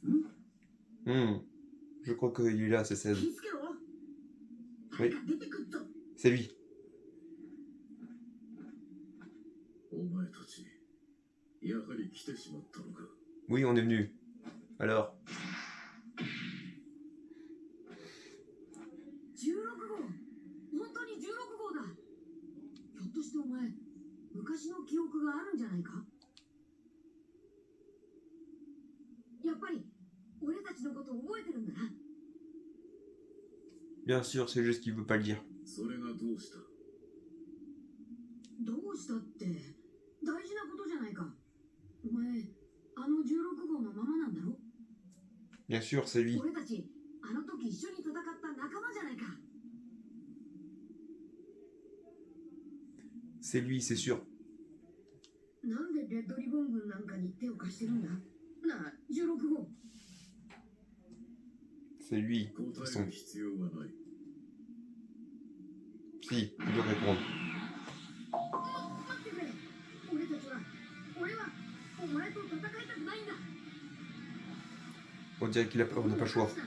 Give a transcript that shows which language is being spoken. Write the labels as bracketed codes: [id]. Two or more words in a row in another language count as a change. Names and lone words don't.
[fr] Je crois qu'il est là, c'est 16. Oui. C'est lui. Oui, on est venu. Alors. [ja] 昔の記憶があるんじゃないか。やっぱり俺たちのこと覚えてるんだな。 [fr] Bien sûr, c'est juste qu'il veut pas le dire. [ja] それがどうした？どうしたって大事なことじゃないか。お前あの16号のままなんだろ。 [fr] Bien sûr, c'est lui. [ja] 俺たちあの時一緒に戦った仲間じゃないか。 [fr] C'est lui, c'est sûr. [ja] なんでレッドリボン軍なんかに手を貸してるんだなあ、16号。 [fr] C'est lui. Son... Si, il doit répondre. On dirait qu'il a peur, on n'a pas le choix.